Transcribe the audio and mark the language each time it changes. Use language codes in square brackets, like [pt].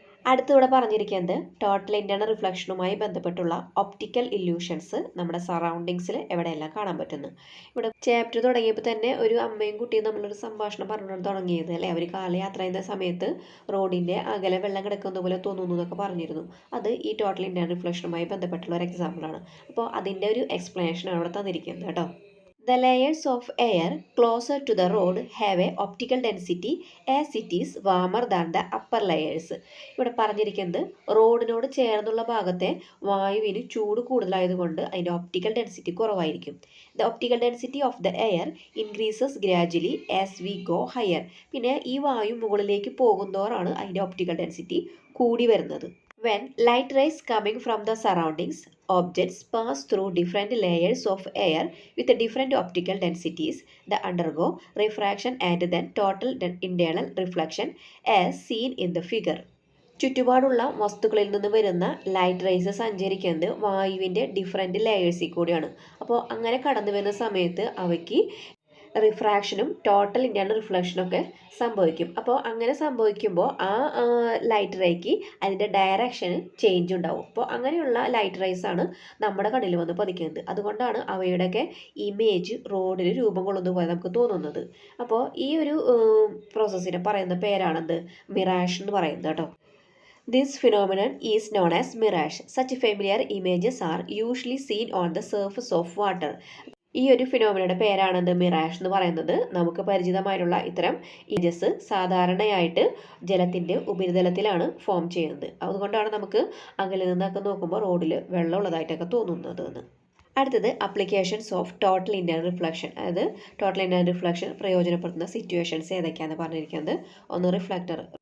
[ml] അടുത്തിവിടെ പറഞ്ഞിരിക്കുന്നത് total internal റിഫ്ലക്ഷനുമായി ബന്ധപ്പെട്ടുള്ള optical illusions നമ്മുടെ സറൗണ്ടിങ്സിൽ എവിടെയെല്ലാം കാണാൻ പറ്റുന്നു. ഇവിടെ ചാപ്റ്റർ തുടങ്ങിയപ്പോൾ തന്നെ ഒരു അമ്മയും കുട്ടിയും നമ്മളൊരു സംഭാഷണം പറഞ്ഞു തുടങ്ങിയത് അല്ലേ. അവർ കാലയാത്ര ചെയ്യുന്ന സമയത്ത് റോഡിൻ്റെ അകലെ വെള്ളം കിടക്കുന്ന പോലെ തോന്നുന്നു എന്നൊക്കെ പറഞ്ഞിരുന്നു. അത് ഈ ടോട്ടൽ ഇൻറ്റേർണൽ റിഫ്ലക്ഷനുമായി ബന്ധപ്പെട്ടുള്ള ഒരു എക്സാമ്പിളാണ്. അപ്പോൾ അതിൻ്റെ ഒരു എക്സ്പ്ലനേഷനാണ് ഇവിടെ തന്നിരിക്കുന്നത് കേട്ടോ. [en] The layers of air closer to the road have a optical density as it is warmer than the upper layers. [ml] ഇവിടെ പറഞ്ഞിരിക്കുന്നത് റോഡിനോട് ചേർന്നുള്ള ഭാഗത്തെ വായുവിന് ചൂട് കൂടുതലായതുകൊണ്ട് അതിൻ്റെ ഒപ്റ്റിക്കൽ ഡെൻസിറ്റി കുറവായിരിക്കും. [en] The optical density of the air increases gradually as we go higher. [ml] പിന്നെ ഈ വായു മുകളിലേക്ക് പോകുന്തോറാണ് അതിൻ്റെ ഒപ്റ്റിക്കൽ ഡെൻസിറ്റി കൂടി വരുന്നത്. [en] When light rays coming from the surroundings objects pass through different layers of air with different optical densities, they undergo refraction and then total internal reflection as seen in the figure. [ml] ചുറ്റുപാടുള്ള വസ്തുക്കളിൽ നിന്ന് വരുന്ന light rays സഞ്ചരിക്കുന്നത് വായുവിൻ്റെ different ലെയേഴ്സിൽ കൂടിയാണ്. അപ്പോൾ അങ്ങനെ കടന്നു വരുന്ന സമയത്ത് അവയ്ക്ക് റിഫ്രാക്ഷനും ടോട്ടൽ ഇൻറ്റേർണൽ റിഫ്ലക്ഷനൊക്കെ സംഭവിക്കും. അപ്പോൾ അങ്ങനെ സംഭവിക്കുമ്പോൾ ആ ലൈറ്റ് റേക്ക് അതിൻ്റെ ഡയറക്ഷന് ചേഞ്ച് ഉണ്ടാവും. അപ്പോൾ അങ്ങനെയുള്ള ലൈറ്റ് റേസ് ആണ് നമ്മുടെ കണ്ണിൽ വന്ന് പതിക്കുന്നത്. അതുകൊണ്ടാണ് അവയുടെയൊക്കെ ഇമേജ് റോഡിൽ രൂപം കൊള്ളുന്ന പോലെ നമുക്ക് തോന്നുന്നത്. അപ്പോൾ ഈ ഒരു പ്രോസസ്സിനെ പറയുന്ന പേരാണെന്ത് മിറാഷ് എന്ന് പറയുന്നത് കേട്ടോ. [en] This phenomenon is known as mirage. Such familiar images are usually seen on the surface of water. [ml] ഈ ഒരു ഫിനോമിനയുടെ പേരാണെന്ത് മിറാഷ് എന്ന് പറയുന്നത്. നമുക്ക് പരിചിതമായിട്ടുള്ള ഇത്തരം ഇമേജസ് സാധാരണയായിട്ട് ജലത്തിൻ്റെ ഉപരിതലത്തിലാണ് ഫോം ചെയ്യുന്നത്. അതുകൊണ്ടാണ് നമുക്ക് അകലെ നിന്നൊക്കെ നോക്കുമ്പോൾ റോഡിൽ വെള്ളമുള്ളതായിട്ടൊക്കെ തോന്നുന്നത് എന്ന്. അടുത്തത് [en] Applications of total internal reflection. [ml] അതായത് ടോട്ടൽ ഇൻറ്റേർണൽ റിഫ്ലക്ഷൻ പ്രയോജനപ്പെടുത്തുന്ന സിറ്റുവേഷൻസ് ഏതൊക്കെയാണെന്ന് പറഞ്ഞിരിക്കുന്നത്. ഒന്ന് റിഫ്ലക്ടർ.